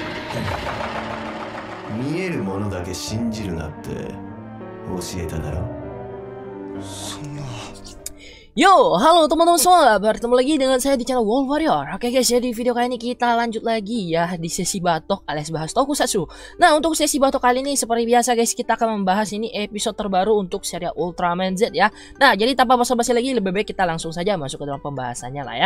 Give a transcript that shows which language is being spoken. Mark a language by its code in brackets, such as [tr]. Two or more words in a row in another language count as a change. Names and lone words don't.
[ja] 見えるものだけ信じるなって教えただろ。そんな。 [id] Yo, halo teman-teman semua, bertemu lagi dengan saya di channel Wolf Warrior. [en] Oke guys, [id] ya di video kali ini kita lanjut lagi ya di sesi batok alias bahas tokusatsu. Nah, untuk sesi batok kali ini seperti biasa guys, kita akan membahas ini episode terbaru untuk serial Ultraman Z ya. Nah, jadi tanpa basa-basi lagi, lebih baik kita langsung saja masuk ke dalam pembahasannya lah ya.